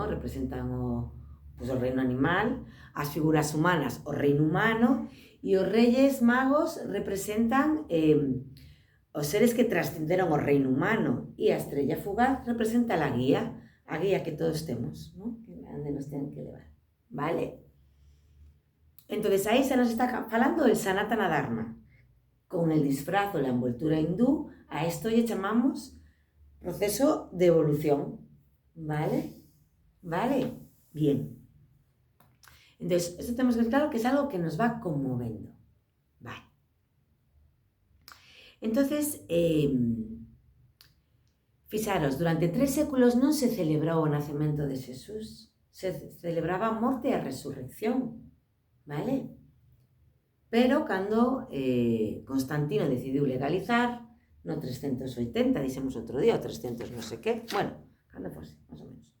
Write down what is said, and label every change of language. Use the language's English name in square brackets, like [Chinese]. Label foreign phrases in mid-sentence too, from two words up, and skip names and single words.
[Galician] Representan o reino animal, as figuras humanas, o reino humano, e os [Spanish] reyes magos [Galician] representan os seres que trascenderon o reino humano, e a estrella fugaz representa a guía que todos temos, ¿no? Que onde nos ten que levar, vale? Entonces aí se nos está falando del Sanatana Dharma. [Spanish] Con el disfraz o la envoltura hindú, a esto le llamamos proceso de evolución, ¿vale? ¿Vale? Bien. Entonces, esto tenemos que ver claro que es algo que nos va conmoviendo, ¿vale? Entonces, fijaros, [Galician] durante 3 séculos non se celebrou o nacemento de Jesús, [Spanish] se celebraba [Galician] a morte e a resurrección, ¿vale? Pero cando Constantino decidiu legalizar, no 380, dixemos outro día, o 300 non sei que, bueno, cando fose, máis ou menos.